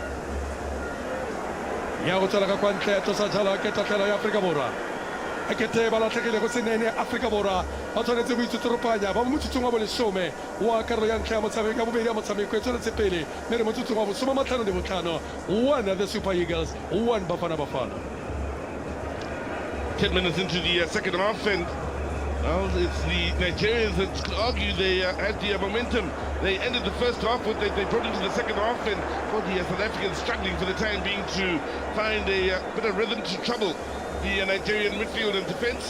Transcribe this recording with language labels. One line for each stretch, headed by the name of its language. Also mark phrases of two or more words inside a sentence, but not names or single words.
Tswana: ya go tswela ka kwa ntle tlosa jalo ke tatlhelo ya Afrika Borwa a kete ba latlhegile go senene Afrika Borwa ba tshwanetse go itsotoropanya ba mo motsotsong wa bolesome wa karolo ya ntlha ya motshameko ya bobedi ya motshameko e tshwanetse pele mme re motsotsong wa bosome matlhano le botlhano one the Super Eagles one Bafana Bafana
English: 10 minutes into the second half, and well, it's the Nigerians that could argue they had the momentum. They ended the first half, but they brought into the second half, and for the South Africans struggling for the time being to find a bit of rhythm to trouble the Nigerian midfield and defence.